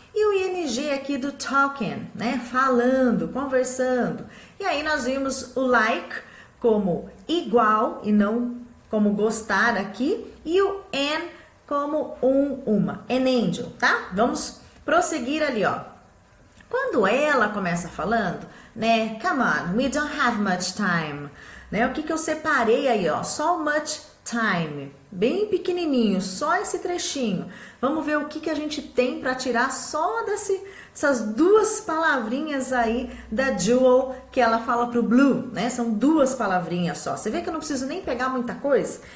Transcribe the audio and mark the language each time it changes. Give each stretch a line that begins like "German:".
Portuguese: E o ing aqui do talking, né? Falando, conversando. E aí nós vimos o like como igual e não como gostar aqui. E o an como uma. An angel, tá? Vamos prosseguir ali, ó. Quando ela começa falando, né?
English: Come on, we don't have much time.
Portuguese: Né? O que eu separei aí, ó? Só o much time. Bem pequenininho, só esse trechinho. Vamos ver o que a gente tem para tirar só dessas duas palavrinhas aí da Jewel que ela fala pro Blue, né? São duas palavrinhas só. Você vê que eu não preciso nem pegar muita coisa?